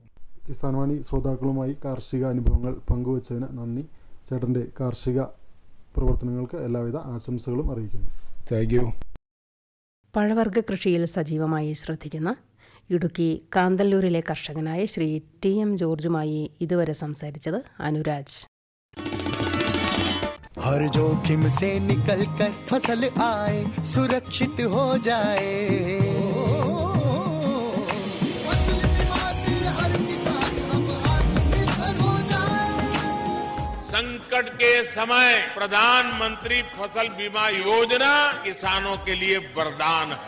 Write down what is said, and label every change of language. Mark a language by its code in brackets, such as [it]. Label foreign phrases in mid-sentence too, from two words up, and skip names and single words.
[ml] കിസാൻ വാണി ശ്രോതാക്കളുമായി കാർഷിക അനുഭവങ്ങൾ പങ്കുവച്ചതിന് നന്ദി. ചേട്ടൻ്റെ കാർഷിക പ്രവർത്തനങ്ങൾക്ക് എല്ലാവിധ ആശംസകളും അറിയിക്കുന്നു. [en] thank you. [ml] പഴവർഗ്ഗ കൃഷിയിൽ സജീവമായി ശ്രദ്ധിക്കുന്ന ഇടുക്കി കാന്തല്ലൂരിലെ കർഷകനായ ശ്രീ TM ജോർജുമായി ഇതുവരെ സംസാരിച്ചത് അനുരാജ്. [hi] हर जोखिम से निकल कर फसल आए, सुरक्षित हो जाए। फसल बीमा से हर किसान अब आत्मनिर्भर हो जाए। संकट के समय प्रधानमंत्री फसल बीमा योजना किसानों के लिए वरदान है।